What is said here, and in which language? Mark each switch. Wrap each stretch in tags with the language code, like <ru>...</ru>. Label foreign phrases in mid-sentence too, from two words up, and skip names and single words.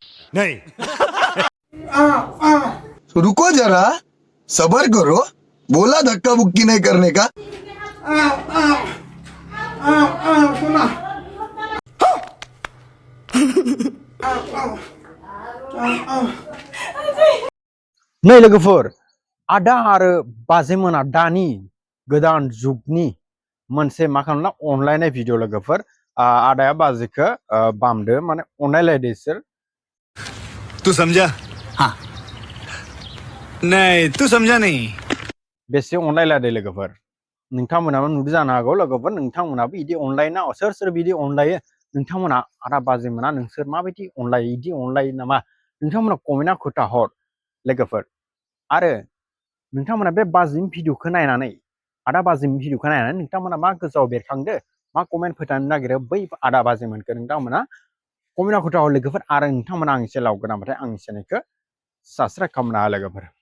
<hi>नहीं। रुको जरा, सबर करो, बोला धक्का बुक्की नहीं करने का।</hi> <brx>नै लोगोफोर आदा आरो बाजैमोना दानि गोदान जुगनि मोनसे मा खालामना अनलायनाय भिडिअ लोगोफोर आदाया बाजैखौ बामदो माने अनलायलायदो इसोर</brx> <hi>तू समझा? हाँ। नहीं, तू समझा नहीं।</hi> <brx>बेसे अनलायलायदो लोगोफोर नोंथांमोनाबो नुदो जानो हागौ लोगोफोर नोंथांमोनाबो इदि अनलायना सोर सोर बिदि अनलायो नोंथांमोना आदा बाजैमोना नोंसोर माबायदि अनलायो इदि अनलायो नामा नोंथांमोना कमेन्टआव खोथा हर लोगोफोर आरो नोंथांमोना बे बाजैनि भिडिअखौ नायनानै आदा बाजैनि भिडिअखौ नायनानै नोंथांमोना मा गोसोआव बेरखांदो मा कमेन्ट फोथानो नागिरो बै आदा बाजैमोनखौ नोंथांमोना कमेन्टआव खोथा हर लोगोफोर आरो नोंथांमोना आंनि चेनेलाव गोदानबाथाय आंनि चेनेलखौ साबस्क्राइब खालामना हो लोगोफोर</brx>